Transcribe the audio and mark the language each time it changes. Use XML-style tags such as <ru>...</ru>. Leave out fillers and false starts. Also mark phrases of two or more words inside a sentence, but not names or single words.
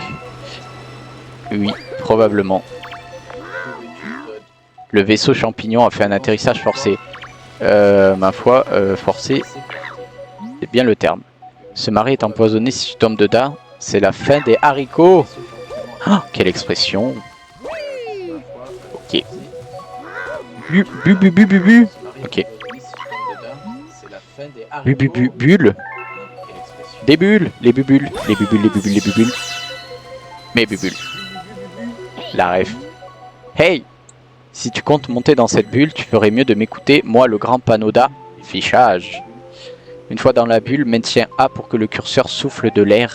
<fr>Oui, probablement. Le vaisseau champignon a fait un atterrissage forcé. Ma foi, forcé, c'est bien le terme. Ce marais est empoisonné si tu tombes dedans. C'est la fin des haricots. Oh, quelle expression. Ok. Bu, bu, bu, bu, bu, bu. Ok. Bu, bu, bu, bulle. Des bulles. Les bubules. Les bubules, les bubules, les bubules. Mes bubules. La ref. Hey! Si tu comptes monter dans cette bulle, tu ferais mieux de m'écouter, moi le grand Panoda. Fichage. Une fois dans la bulle, maintiens A pour que le curseur souffle de l'air.</fr>